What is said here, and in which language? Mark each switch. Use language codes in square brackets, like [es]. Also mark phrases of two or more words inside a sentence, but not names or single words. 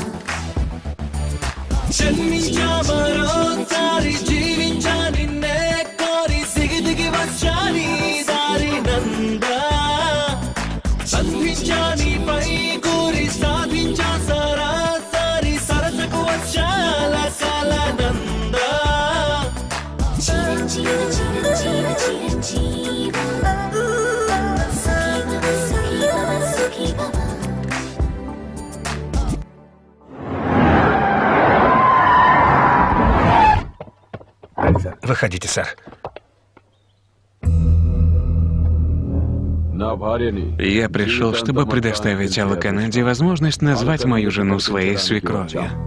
[te] జన్మించా మరోసారి జీవించా నిన్నే కోరి సిగి దిగి వచ్చా నీ దారి నందా సంధించా నీపై గురి సాధించా సరాసరి సరసకు వచ్చా లకల నందా చిరంజీవ చిరంజీవ చిరంజీవ సుఖీ భవ సుఖీ భవ సుఖీ భవ [ru] Выходите, сэр. Я пришел, чтобы предоставить Алаканаде возможность назвать мою жену своей свекровью.